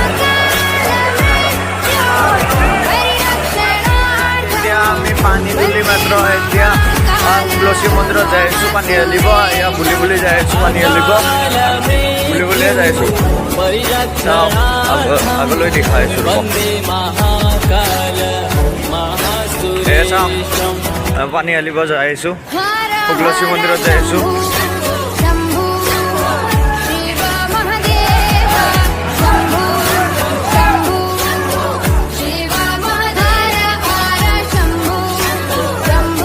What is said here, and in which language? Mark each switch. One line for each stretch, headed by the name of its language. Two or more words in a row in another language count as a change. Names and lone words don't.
Assamese: এতিয়া আমি পানী তুলি মাত্ৰ এতিয়া তুলসী মন্দিৰত যাই আছোঁ পানী ঢালিব এয়া বুলি যাই আছোঁ পানী ঢালিব বুলিয়ে যাই আছোঁ চাওক আগলৈ দেখাই আছোঁ ৰ'ব এয়া চাওক পানী ঢালিব যাই আছোঁ তুলসী মন্দিৰত যাই আছোঁ
Sanskrit: शम्भो शिव महदेव शम्भो शम्भो शिव महधर हर शम्भो शम्भो